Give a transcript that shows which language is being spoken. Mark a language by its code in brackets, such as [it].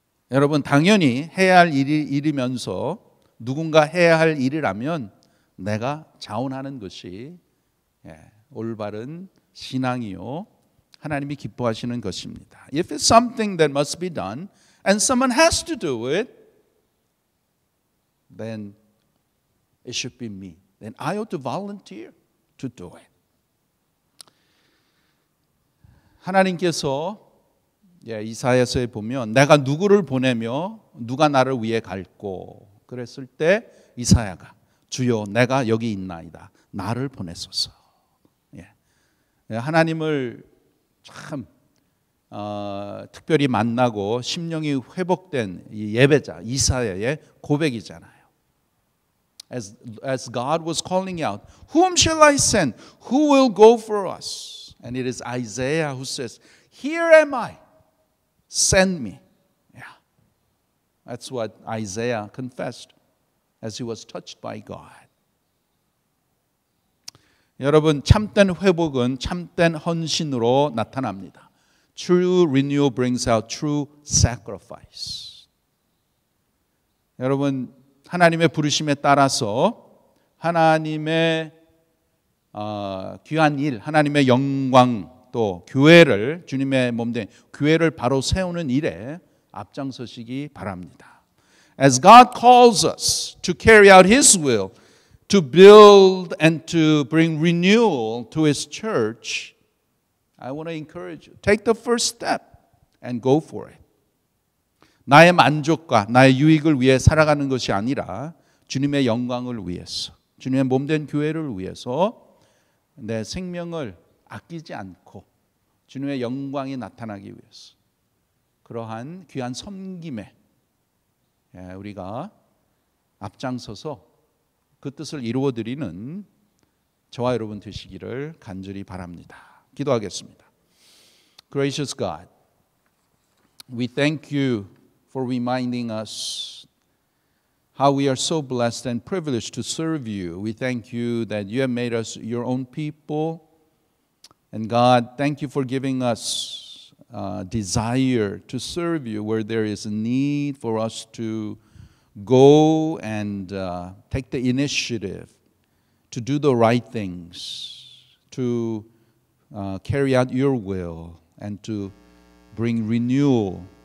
[ko] 여러분, 당연히 해야 할 일이면서 누군가 해야 할 일이라면 내가 자원하는 것이 올바른 신앙이요, 하나님이 기뻐하시는 것입니다. [en] If it's something that must be done, and someone has to do it, then it should be me. Then I ought to volunteer to do it. [ko] 하나님께서 이사야서에 보면 내가 누구를 보내며 누가 나를 위해 갈고 그랬을 때 이사야가 주여 내가 여기 있나이다. 나를 보내소서. 하나님을 참 특별히 만나고 심령이 회복된 이 예배자 이사야의 고백이잖아요. [en] As God was calling out, whom shall I send? Who will go for us? And it is Isaiah who says, here am I, send me. Yeah. That's what Isaiah confessed as he was touched by God. [ko] 여러분, 참된 회복은 참된 헌신으로 나타납니다. [en] True renewal brings out true sacrifice. [ko] 여러분, 하나님의 부르심에 따라서 하나님의 귀한 일, 하나님의 영광 또 교회를 주님의 몸된 교회를 바로 세우는 일에 앞장서시기 바랍니다. [en] As God calls us to carry out His will, to build and to bring renewal to His church, I want to encourage you. Take the first step and go for it. [ko] 나의 만족과 나의 유익을 위해 살아가는 것이 아니라 주님의 영광을 위해서, 주님의 몸된 교회를 위해서 내 생명을 아끼지 않고 주님의 영광이 나타나기 위해서 그러한 귀한 섬김에 우리가 앞장서서 그 뜻을 이루어드리는 저와 여러분 되시기를 간절히 바랍니다. 기도하겠습니다. [en] Gracious God, we thank you for reminding us how we are so blessed and privileged to serve you. We thank you that you have made us your own people. And God, thank you for giving us desire to serve you where there is a need for us to go and take the initiative to do the right things, to carry out your will, and to bring renewal